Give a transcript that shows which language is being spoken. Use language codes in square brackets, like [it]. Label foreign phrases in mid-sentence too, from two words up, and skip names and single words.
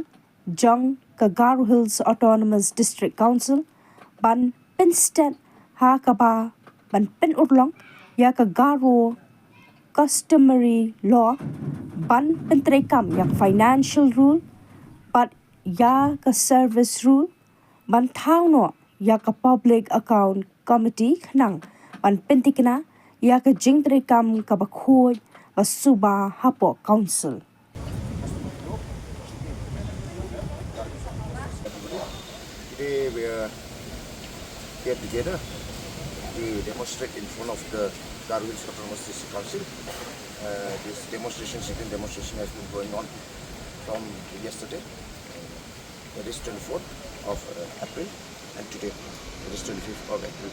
[kha] jong ka Garo Hills Autonomous District Council ban penstet ha ka ba ban pen urlong ya ka Garo [en] customary law [kha] ban pentrekam yak [en] financial rule [kha] but ya ka [en] service rule [kha] ban thauno ya ka [en] public account committee [kha] khnang ban pentikna ya ka jingtrekam ka bakhoi ka suba hapo council. [en] Today we are here together to demonstrate in front of the Garo Hills Autonomous District Council. This sitting demonstration has been going on from yesterday, that is 24th of April, and today, that is 25th of April.